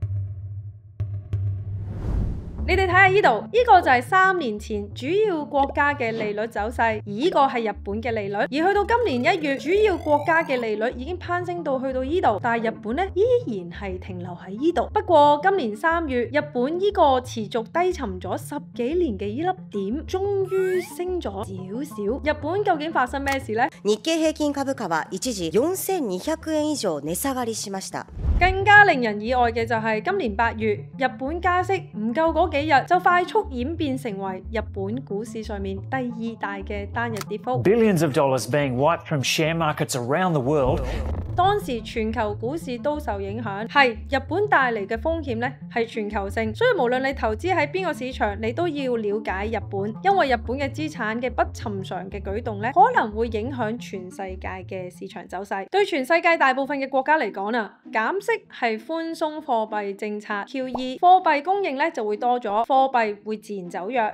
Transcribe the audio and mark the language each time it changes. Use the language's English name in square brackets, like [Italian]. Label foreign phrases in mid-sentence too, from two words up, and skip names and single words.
[Cantonese] 你哋睇下呢度，呢個就係3年前主要國家嘅利率走勢，而呢個係日本嘅利率。而去到今年1月，主要國家嘅利率已經攀升到去到呢度，但係日本咧依然係停留喺呢度。不過今年3月，日本呢個持續低沉咗10幾年嘅呢粒點，終於升咗少少。日本究竟發生咩事呢？ [Japanese] 日経平均株価は一時4200円以上値下がりしました。 [Cantonese] 更加令人意外嘅就係今年8月，日本加息唔夠嗰幾日就快速演變成為日本股市上面第2大嘅單日跌幅。 [English] Billions of dollars being wiped from share markets around the world. [Cantonese] 當時全球股市都受影響，係日本帶嚟嘅風險咧係全球性，所以無論你投資喺邊個市場，你都要了解日本，因為日本嘅資產嘅不尋常嘅舉動咧，可能會影響全世界嘅市場走勢。對全世界大部分嘅國家嚟講啊，減息係寬鬆貨幣政策 QE， 貨幣供應咧就會多咗，貨幣會自然走弱。